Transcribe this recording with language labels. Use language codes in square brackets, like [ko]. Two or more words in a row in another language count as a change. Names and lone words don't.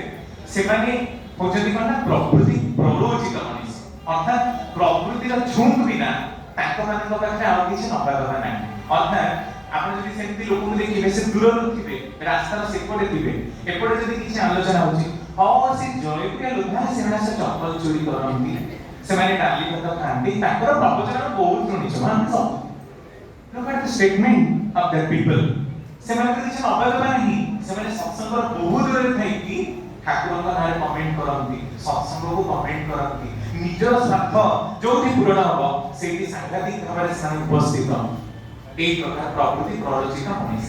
[or] ସେମାନେ ହଉଛନ୍ତି କ'ଣ ନା ପ୍ରକୃତି ପ୍ରରୋଚିତ ମଣିଷ, ଅର୍ଥାତ୍ ପ୍ରକୃତିର ଝୁଙ୍କ ବିନା ତାଙ୍କ ମାନଙ୍କ ପାଖରେ ଆଉ କିଛି ନବା କଥା ନାହିଁ। ଅର୍ଥାତ୍ ଆପଣ ଯଦି ସେମିତି ଲୋକଙ୍କୁ ଦେଖିବେ ସେ ଦୂରରୁ ଥିବେ, ରାସ୍ତାର ସେପଟେ ଥିବେ, ଏପଟେ ଯଦି କିଛି ଆଲୋଚନା ହଉଛି ହଁ ସେ ଜୟପୁରିଆ ଲୋକ ସେମାନେ ସେ ଚପଲ ଚୋରି କରନ୍ତି, ସେମାନେ ଡାଲି ଭାତ ଖାଆନ୍ତି, ତାଙ୍କର ପ୍ରବଚନ ବହୁତ ଶୁଣିଛୁ ଆମେ ସବୁ। [en] Look at the statement of the people. [or] ସେମାନଙ୍କର କିଛି ନବା କଥା ନାହିଁ, ସେମାନେ ସତ୍ସଙ୍ଗର ବହୁତ ଦୂରରେ ଥାଇକି ଠାକୁରଙ୍କ ନାଁରେ କମେଣ୍ଟ କରନ୍ତି, ସତ୍ସଙ୍ଗକୁ କମେଣ୍ଟ କରନ୍ତି, ନିଜର ସ୍ୱାର୍ଥ ଯୋଉଠି ପୂରଣ ହବ ସେଇଠି ସାଂଘାତିକ ଭାବରେ ସେମାନେ ଉପସ୍ଥିତ। এই ପ୍ରକାର ପ୍ରକୃତି ପ୍ରରୋଚିତ ମଣିଷ।